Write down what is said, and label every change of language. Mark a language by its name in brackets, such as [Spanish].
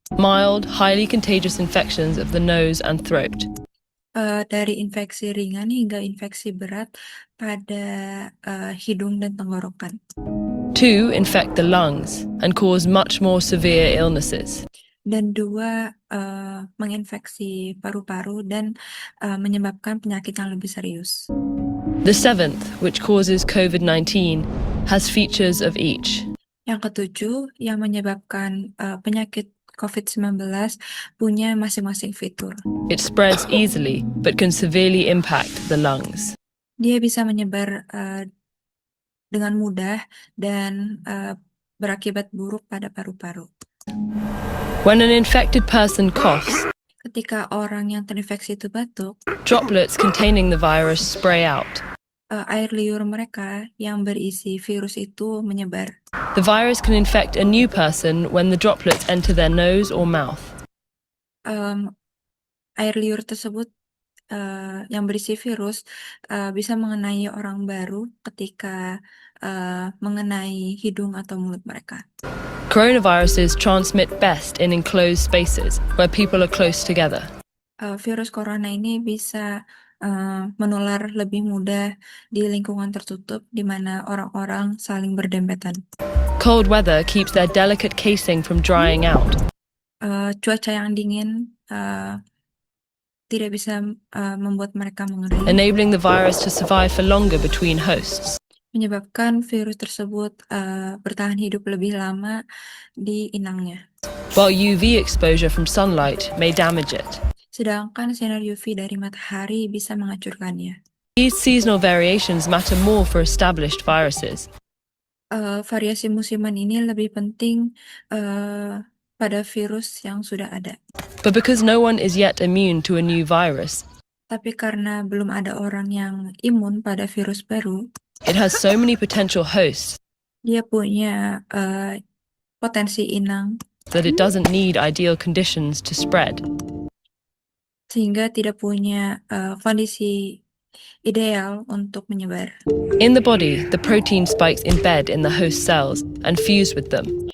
[English] mild, highly contagious infections of the nose and throat. [Indonesian] Dari infeksi ringan hingga infeksi berat pada hidung dan tenggorokan. [English] 2 infect the lungs and cause much more severe illnesses. [Indonesian] Dan 2 menginfeksi paru-paru dan menyebabkan penyakit yang lebih serius. [English] The 7th, which causes COVID-19, has features of each. [Indonesian] Yang ketujuh, yang menyebabkan penyakit COVID-19 punya masing-masing fitur. [English] It spreads easily, but can severely impact the lungs. [Indonesian] Dia bisa menyebar dengan mudah dan berakibat buruk pada paru-paru. [English] When an infected person coughs, [Indonesian] Ketika orang yang terinfeksi itu batuk, [English] droplets containing the virus spray out. [Indonesian] Air liur mereka yang berisi virus itu menyebar. [English] The virus can infect a new person when the droplets enter their nose or mouth. [Indonesian] Air liur tersebut yang berisi virus bisa mengenai orang baru ketika mengenai hidung atau mulut mereka. [English] Coronaviruses transmit best in enclosed spaces where people are close together. [Indonesian] Virus corona ini bisa menular lebih mudah di lingkungan tertutup di mana orang-orang saling berdempetan. [English] Cold weather keeps their delicate casing from drying out. [Indonesian] Cuaca yang dingin tidak bisa membuat mereka mengering, [English] enabling the virus to survive for longer between hosts. [Indonesian] menyebabkan virus tersebut bertahan hidup lebih lama di inangnya. [English] While UV exposure from sunlight may damage it. [Indonesian] Sedangkan sinar UV dari matahari bisa menghancurkannya. [English] These seasonal variations matter more for established viruses. [Indonesian] Variasi musiman ini lebih penting pada virus yang sudah ada. [English] But because no one is yet immune to a new virus, [Indonesian] Tapi karena belum ada orang yang imun pada virus baru, [English] it has so many potential hosts [Indonesian] dia punya potensi inang [English] that it doesn't need ideal conditions to spread. [Indonesian] sehingga tidak punya kondisi ideal untuk menyebar. [English] In the body, the protein spikes embed in the host cells and fuse with them.